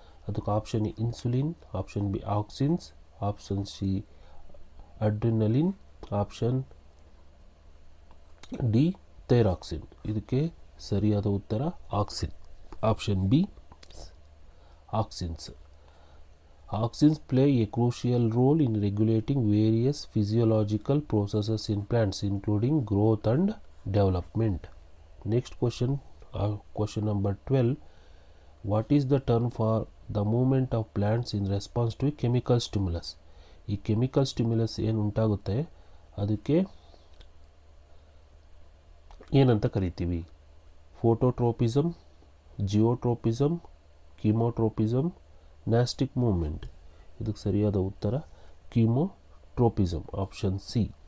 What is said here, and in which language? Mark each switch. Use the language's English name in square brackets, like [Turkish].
[Kannada] ಅದಕ್ಕೆ option A insulin, option B auxins, option C adrenaline, option D thyroxine. ಇದಕ್ಕೆ ಸರಿಯಾದ ಉತ್ತರ auxin, option B auxins. [English] Auxins play a crucial role in regulating various physiological processes in plants, including growth and development. Next question, question number 12. What is the term for the movement of plants in response to a chemical stimulus? [Kannada] ಈ chemical stimulus ಏನು ಉಂಟಾಗುತ್ತೆ ಅದಕ್ಕೆ ಏನಂತ ಕರಿತೀವಿ? ಫೋಟೋಟ್ರೋಪಿಸಮ್, ಜಿಯೋಟ್ರೋಪಿಸಮ್, ಕೀಮೋಟ್ರೋಪಿಸಮ್, ನ್ಯಾಸ್ಟಿಕ್ movement. ಇದಕ್ಕೆ ಸರಿಯಾದ ಉತ್ತರ ಕೀಮೋಟ್ರೋಪಿಸಮ್, option C.